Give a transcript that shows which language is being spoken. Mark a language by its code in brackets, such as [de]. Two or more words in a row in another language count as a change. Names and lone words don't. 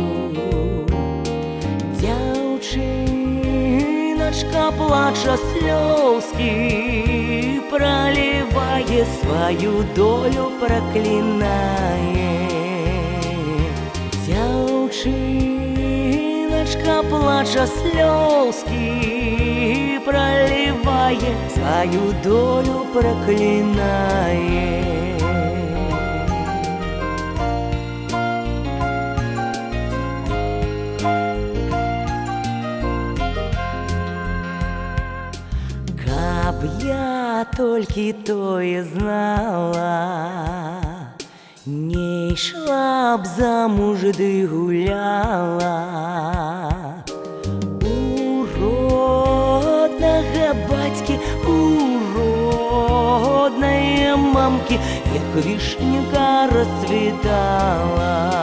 [uk] Дівчиночка плача, сльозки проливає, свою долю проклинає. Дівчиночка плача, сльозки проливає, свою долю проклинає. [be] Каб я толькі тое знала, не йшла б замуж, ды гуляла. У роднага бацькі, у роднае мамкі, як вішняка расцвітала.